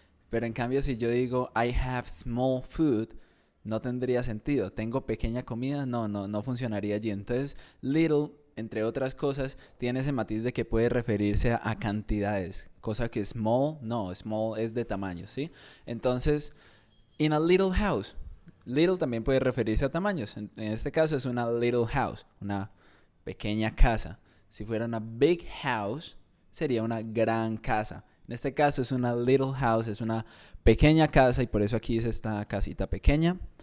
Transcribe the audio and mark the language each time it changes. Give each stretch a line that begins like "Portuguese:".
Spanish: Pero en cambio, si yo digo
English: I have small food,
Spanish: no tendría sentido. ¿Tengo pequeña comida? No funcionaría allí. Entonces, little, entre otras cosas, tiene ese matiz de que puede referirse a cantidades. Cosa que small, no, small es de tamaño, ¿sí? Entonces,
English: in a little house.
Spanish: Little también puede referirse a tamaños. En este caso es una
English: little house,
Spanish: una pequeña casa. Si fuera una
English: big house,
Spanish: sería una gran casa. En este caso es una
English: little house,
Spanish: es una pequeña casa y por eso aquí es esta casita pequeña.